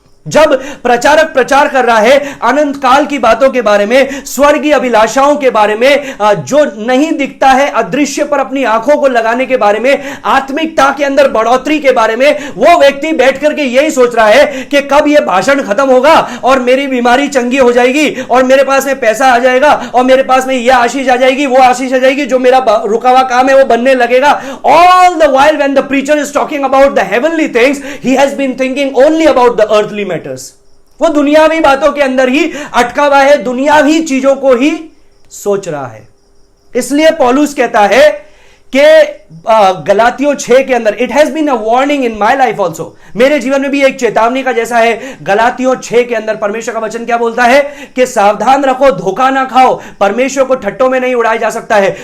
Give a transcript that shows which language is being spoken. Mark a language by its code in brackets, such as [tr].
[hi] जब प्रचारक प्रचार कर रहा है अनंत काल की बातों के बारे में, स्वर्गीय अभिलाषाओं के बारे में, जो नहीं दिखता है अदृश्य पर अपनी आंखों को लगाने के बारे में, आत्मिकता के अंदर बढ़ोतरी के बारे में, वो व्यक्ति बैठ करके यही सोच रहा है कि कब यह भाषण खत्म होगा और मेरी बीमारी चंगी हो जाएगी और मेरे पास में पैसा आ जाएगा और मेरे पास में यह आशीष आ जाएगी, वो आशीष आ जाएगी, जो मेरा रुका हुआ काम है वो बनने लगेगा। [en] All the while when the preacher is talking about the heavenly things, he has been thinking only about the earthly matters। [hi] वो दुनियावी बातों के अंदर ही अटका हुआ है, दुनियावी चीजों को ही सोच रहा है। इसलिए पौलुस कहता है कि गलातियों 6 के अंदर, [en] it has been a warning in my life also, [hi] मेरे जीवन में भी एक चेतावनी का जैसा है। गलातियों 6 के अंदर परमेश्वर का वचन क्या बोलता है कि सावधान रखो, धोखा ना खाओ, परमेश्वर को ठट्टों में नहीं उड़ाया जा सकता है।